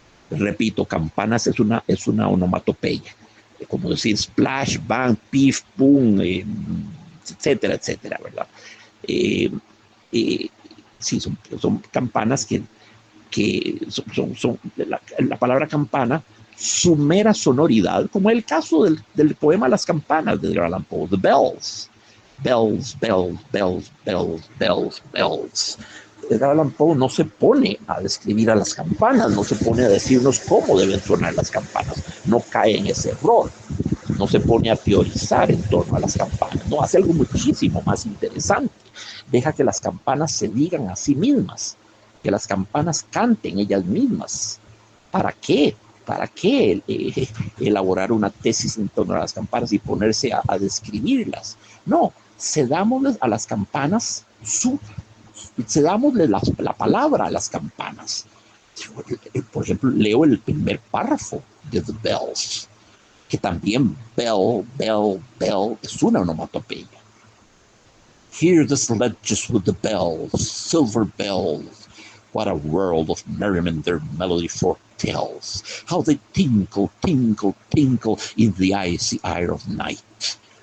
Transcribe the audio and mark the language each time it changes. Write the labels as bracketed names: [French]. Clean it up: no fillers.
[Spanish] Repito, campanas es una onomatopeya, como decir splash, bang, pif, boom, etcétera, etcétera, ¿verdad? Sí, son campanas que son la palabra campana, su mera sonoridad, como el caso del poema Las campanas de Edgar Allan Poe, The Bells. [English] Bells, bells, bells, bells, bells, bells. [Spanish] Edgar Allan Poe no se pone a describir a las campanas, no se pone a decirnos cómo deben sonar las campanas, no cae en ese error, no se pone a teorizar en torno a las campanas, no, hace algo muchísimo más interesante, deja que las campanas se digan a sí mismas, que las campanas canten ellas mismas. ¿Para qué? ¿Para qué elaborar una tesis en torno a las campanas y ponerse a describirlas? No, cedámosles a las campanas cedámosle la palabra a las campanas. Por ejemplo, leo el primer párrafo de The Bells, que también bell, bell, bell es una onomatopeya. [English] Hear the sledges with the bells, silver bells. What a world of merriment their melody foretells. How they tinkle, tinkle, tinkle in the icy air of night.